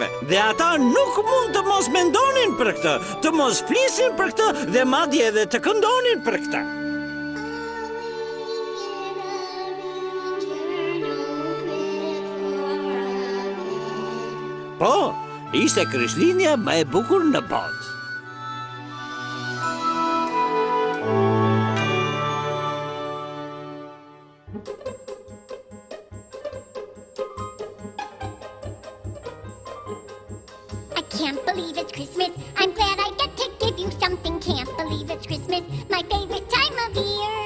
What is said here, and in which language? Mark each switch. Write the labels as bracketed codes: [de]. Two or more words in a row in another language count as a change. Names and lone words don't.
[sq] Dhe ata nuk mund të mos mendonin për këtë, të mos flisin për këtë dhe madje edhe të këndonin për këtë. Po, ishte Krishtlindja më e bukur në botë. [en] I can't believe it's Christmas. I'm glad I get to give you something. Can't believe it's Christmas, my favorite time of year.